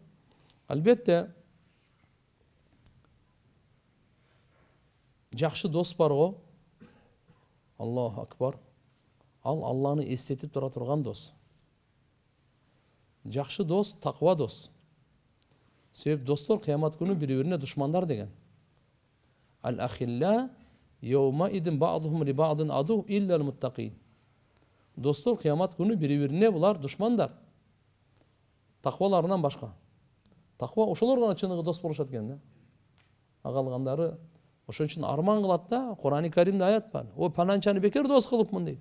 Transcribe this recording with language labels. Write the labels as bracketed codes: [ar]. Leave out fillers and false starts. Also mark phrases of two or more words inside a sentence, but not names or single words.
[ky] Албетте жакшы дос бар го. [ar] الله أكبر. [ky] Ал Алланы эстетип тура турган дос. Жакшы дос, таква дос. Себеп достор кыямат күнү бири-бирине душмандар деген. [ar] الأخلاء يومئذ بعضهم لبعض عدو إلا المتقين. [ky] Достор кыямат күнү бири-бирине булар душмандар. Такваларынан башка. Таква ошолор гана чыныгы дос болушат экен да. Агалгандары ошон үчүн арман кылат да, Кур'ани Каримде аят бар. О пананчаны бекер дос кылыпмын дейт.